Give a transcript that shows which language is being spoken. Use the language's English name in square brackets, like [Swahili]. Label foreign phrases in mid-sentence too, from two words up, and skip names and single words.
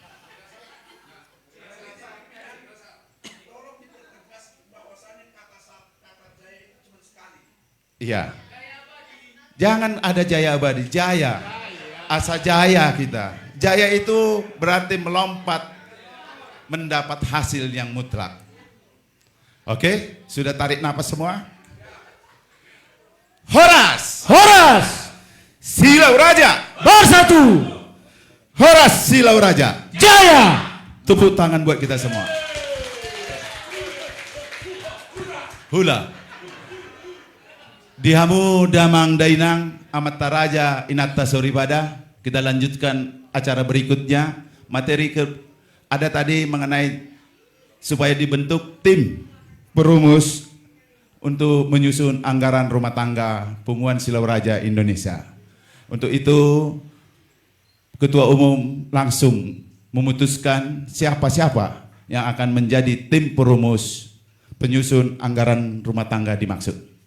[Indonesian] Iya. Jangan ada jaya abadi, jaya. Asa jaya kita. Jaya itu berarti melompat mendapat hasil yang mutlak. Oke, sudah tarik napas semua? Horas! Horas! Silau Raja! Bersatu! Horas Silau Raja! Jaya! Tepuk tangan buat kita semua. Hula. [Batak Toba] Dihamu damang dainang amata raja inatta soribada. [Indonesian] Kita lanjutkan acara berikutnya. Materi ada tadi mengenai supaya dibentuk tim perumus untuk menyusun anggaran rumah tangga Punguan Silau Raja Indonesia. Untuk itu Ketua Umum langsung memutuskan siapa-siapa yang akan menjadi tim perumus penyusun anggaran rumah tangga dimaksud.